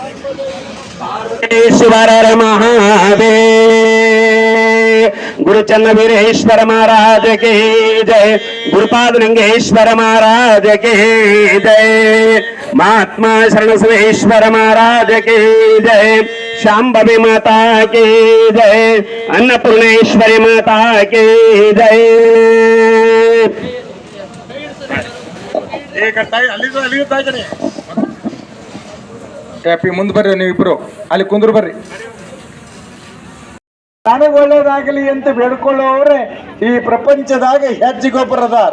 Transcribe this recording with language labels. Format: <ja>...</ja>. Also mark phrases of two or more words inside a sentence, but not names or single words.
<hi>ईश्वर महादेव गुरुचन्न वीरेश्वर महाराज की जय गुरुपाद लिंगेश्वर महाराज की जय महात्मा शरण सुरेश्वर महाराज की जय शांभवी माता की जय अन्नपूर्णेश्वरी माता की जय</hi> <kn>ಟ್ಯಾಪಿ ಮುಂದೆ ಬರ್ರಿ ನೀವಿಬ್ರು ಅಲ್ಲಿ ಕುಂದ್ರು ಬರ್ರಿ. ನನಗೆ ಒಳ್ಳೇದಾಗಲಿ ಅಂತ ಬೇಡ್ಕೊಳ್ಳೋವ್ರೆ ಈ ಪ್ರಪಂಚದಾಗ ಹೆಜ್ಜೆಗೊಬ್ಬರದಾರ.</kn>